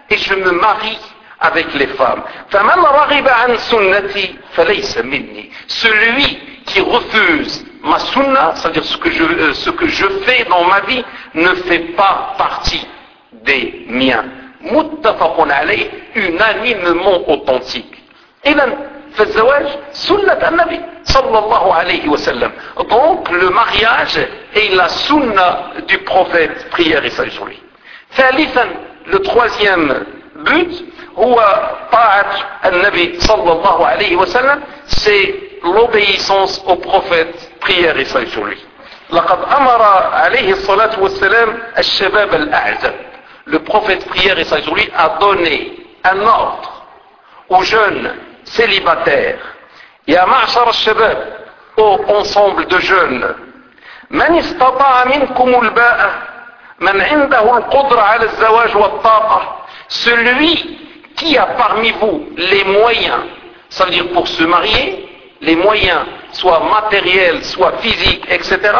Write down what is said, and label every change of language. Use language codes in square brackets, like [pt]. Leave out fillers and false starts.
[fr] Et je me marie avec les femmes. [ar] فمن رغب عن سنتي فليس مني. [fr] Celui qui refuse ma sunna, c'est-à-dire ce que je fais dans ma vie, ne fait pas partie des miens. [ar] Muttafaqun alayhi, [fr] unanimement authentique. Et là, [ar] فالزواج سنه النبي صلى الله عليه وسلم. [fr] Donc le mariage est la sunna du prophète, prière et salut sur lui. Thalithan, le troisième but, [ar] هو طاعة النبي صلى الله عليه وسلم, [fr] c'est l'obéissance au prophète, prière et salut sur lui. [ar] لقد أمر عليه الصلاة والسلام الشباب الأعزب. [fr] Le prophète, prière et salut sur lui, a donné un ordre aux jeunes célibataires. [ar] يا معشر الشباب, [fr] au ensemble de jeunes, [ar] من استطاع منكم الباءة, من عنده القدرة على الزواج والطاقة, [fr] celui qui a parmi vous les moyens, ça veut dire pour se marier, les moyens, soit matériels, soit physiques, etc.